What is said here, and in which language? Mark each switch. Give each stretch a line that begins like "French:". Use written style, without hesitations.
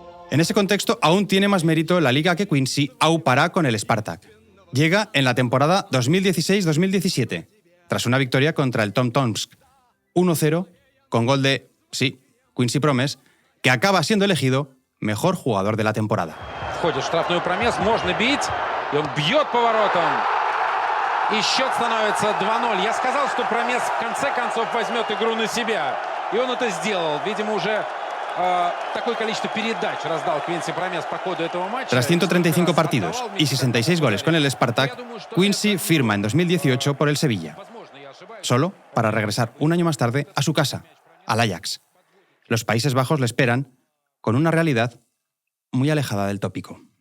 Spanish: En ese contexto, aún tiene más mérito la liga que Quincy aupará con el Spartak. llega en la temporada 2016-2017, tras una victoria contra el Tom Tomsk 1-0 con gol de, Quincy Promes, que acaba siendo elegido mejor jugador de la temporada.
Russian: Входит в штрафную Промес, можно бить, и он бьет по воротам. И счет становится 2-0. Я сказал, что Промес в конце концов возьмет игру на себя. И он это сделал. Видимо, уже такое количество передач раздал Quincy Promes по ходу этого матча.
Spanish: Tras 135 partidos y 66 goles con el Spartak, Quincy firma en 2018 por el Sevilla, solo para regresar un año más tarde a su casa, al Ajax. Los Países Bajos le esperan con una realidad muy alejada del tópico.